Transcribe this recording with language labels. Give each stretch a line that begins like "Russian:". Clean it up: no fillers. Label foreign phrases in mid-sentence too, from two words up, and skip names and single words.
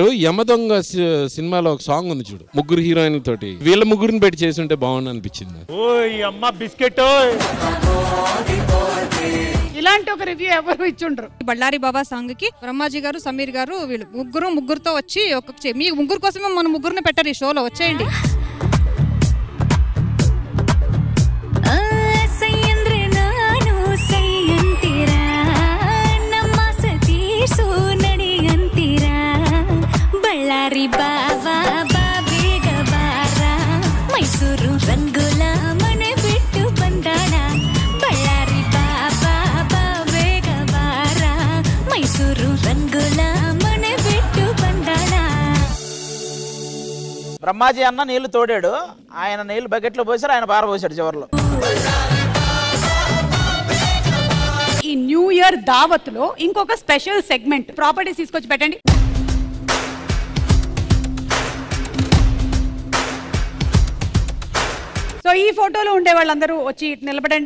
Telugu: యమదొంగ సినిమాలో ఒక సాంగ్ ఉంది చూడు, ముగ్గురు హీరోయిన్ తోటి వీళ్ళ ముగ్గురిని పెట్టి చేసి ఉంటే బాగుంది అనిపించింది. ఓయ్ అమ్మ బిస్కెట్. ఇలాంటి ఒక రివ్యూ ఎవరు ఇచ్చుండ్రు. బళ్ళారి బాబా సాంగ్ కి బ్రహ్మాజీ గారు, సమీర్ గారు వీళ్ళు ముగ్గురుతో వచ్చి మీ ముగ్గురు కోసమే మన ముగ్గురిని పెట్టారు ఈ షోలో. వచ్చేయండి.
Kannada: ಬಳ್ಳಾರಿ ಬಾವಾ ಬೇಗ ಬಾರ ಮೈಸೂರು ರಂಗುಲ ಮನೆ ಬಿಟ್ಟು ಬಂದಾಳ ಬಳ್ಳಾರಿ ಬಾಬಾ ಬೇಗ ಬಾರ ಮೈಸೂರು ರಂಗುಲ ಮನೆ ಬಿಟ್ಟು ಬಂದಾಳ.
Telugu: బ్రహ్మాజీ అన్న నీళ్లు తోడాడు, ఆయన నీళ్లు బకెట్లో పోసారు, ఆయన పారబోసాడు చివరిలో. ఈ
English: new year
Telugu: దావత్ లో ఇంకొక
English: special segment properties
Telugu: తీసుకొచ్చి పెట్టండి. సో ఈ ఫోటోలో ఉండే వాళ్ళందరూ వచ్చి ఇటు నిలబడండి.